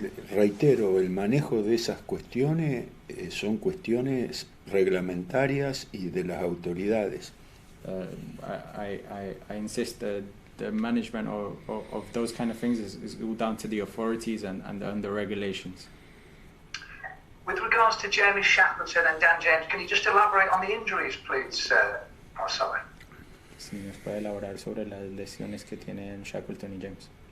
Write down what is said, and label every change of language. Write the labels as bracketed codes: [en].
[es] Reitero, el manejo de esas cuestiones son cuestiones reglamentarias y de las autoridades. [en] I insist that the management of those kind of things is all down to the authorities and the regulations. With regards to Jamie Shackleton and Dan James, can you just elaborate on the injuries, please, Marcelo? [es] Si nos puede elaborar sobre las lesiones que tienen Shackleton y James.